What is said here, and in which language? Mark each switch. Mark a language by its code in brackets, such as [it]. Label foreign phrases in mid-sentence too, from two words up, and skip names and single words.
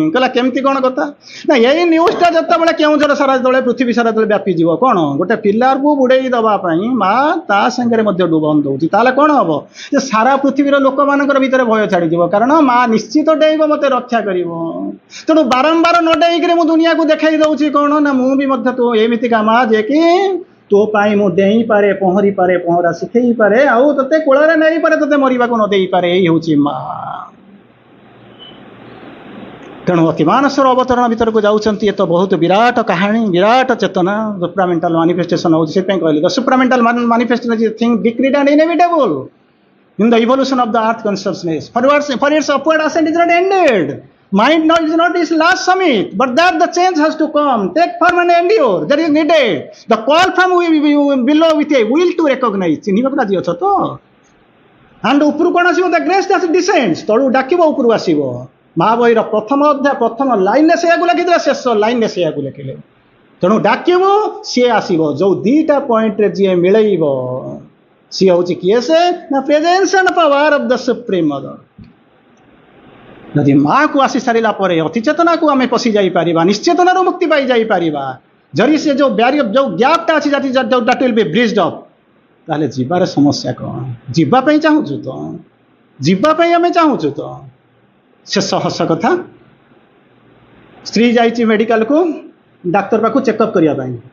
[or] କହିଲା କେମିତି କ'ଣ କଥା ନା ଏଇ ନ୍ୟୁଜ୍ଟା ଯେତେବେଳେ କେଉଁଝର ସାରା ଯେତେବେଳେ ପୃଥିବୀ ସାରା ଯେତେବେଳେ ବ୍ୟାପିଯିବ କ'ଣ ଗୋଟେ ପିଲାକୁ ବୁଡ଼େଇ ଦେବା ପାଇଁ ମା ତା ସାଙ୍ଗରେ ମଧ୍ୟ ଡୁବନ ଦେଉଛି ତାହେଲେ କ'ଣ ହବ ଯେ ସାରା ପୃଥିବୀର ଲୋକମାନଙ୍କର ଭିତରେ ଭୟ ଛାଡ଼ିଯିବ କାରଣ ମା ନିଶ୍ଚିତ ଡେଇଁବ ମୋତେ ରକ୍ଷା କରିବ ତେଣୁ ବାରମ୍ବାର ନ ଡେଇଁକିରି ମୁଁ ଦୁନିଆକୁ ଦେଖାଇ ଦେଉଛି କ'ଣ ନା ମୁଁ ବି ମଧ୍ୟ ତୁ ଏମିତିକା ମା ଯେ କି ତୋ ପାଇଁ ମୁଁ ଡେଇଁପାରେ ପହଁରିପାରେ ପହଁରା ଶିଖେଇପାରେ ଆଉ ତୋତେ କୋଳରେ ନେଇପାରେ ତୋତେ ମରିବାକୁ ନ ଦେଇପାରେ ଏଇ ହେଉଛି ମା ତେଣୁ ଅତିମାନସର ଅବତରଣ ଭିତରକୁ ଯାଉଛନ୍ତି ଏ ତ ବହୁତ ବିରାଟ କାହାଣୀ ବିରାଟ ଚେତନା [en] supramental manifestation [or] ହେଉଛି ସେଥିପାଇଁ କହିଲି [en] the supramental manifestation is thing decreed and inevitable in the evolution of the earth consciousness for its upward ascent is not ended. Mind now is not its last summit, but that the change has to come, take form and endure. That is needed. The call from below with a will to recognize. [or] ଚିହ୍ନିବାକୁ ରାଜି ଅଛ ତ and ଉପରୁ କ'ଣ ଆସିବ [en] the grace that descends [or] ତଳୁ ଡାକିବ ଉପରୁ ଆସିବ ମା ବହିର ପ୍ରଥମ ଅଧ୍ୟାୟ ପ୍ରଥମ ଲାଇନରେ ସେଇଆକୁ ଲେଖିଥିଲେ ଶେଷ ଲାଇନରେ ସେଇଆକୁ ଲେଖିଲେ ତେଣୁ ଡାକିବ ସିଏ ଆସିବ ଯୋଉ ଦିଟା ପଏଣ୍ଟରେ ଯିଏ ମିଳେଇବ ସିଏ ହେଉଛି କିଏ ସେ ନା [en] presence and power of the Supreme Mother [or] ଯଦି ମାଆକୁ ଆସି ସାରିଲା ପରେ ଅତିଚେତନାକୁ ଆମେ ପଶି ଯାଇପାରିବା ନିଶ୍ଚେତନାରୁ ମୁକ୍ତି ପାଇଯାଇପାରିବା ଯଦି ସେ ଯେଉଁ ବ୍ୟାରିୟର ଯେଉଁ ଗ୍ୟାପ୍ଟା ଅଛି [en] that will be bridged up [or] ତାହେଲେ ଯିବାର ସମସ୍ୟା କ'ଣ ଯିବା ପାଇଁ ଚାହୁଁଛୁ ତ ଯିବା ପାଇଁ ଆମେ ଚାହୁଁଛୁ ତ ଶେଷ ହସ କଥା ସ୍ତ୍ରୀ ଯାଇଛି ମେଡ଼ିକାଲକୁ ଡାକ୍ତର ପାଖକୁ ଚେକଅପ୍ କରିବା ପାଇଁ